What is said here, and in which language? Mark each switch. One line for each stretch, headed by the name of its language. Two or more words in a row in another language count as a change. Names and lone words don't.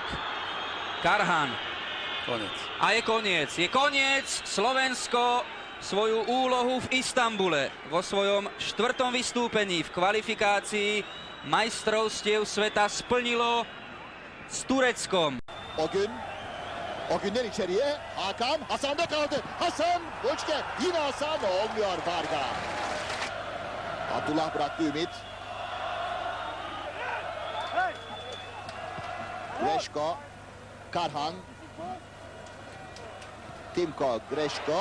Slovak: Karhan. Koniec. A je koniec. Je koniec. Slovensko svoju úlohu v Istanbule vo svojom 4. vystúpení v kvalifikácii majstrovstiev sveta splnilo s Tureckom.
Turkish: Ogün'den içeriye. Hasan'da kaldı. Hasan. Boçke. Yine Hasan. Olmuyor Varga. Abdullah bıraktı Ümit. Greşko. Karhan. Timko, Greşko.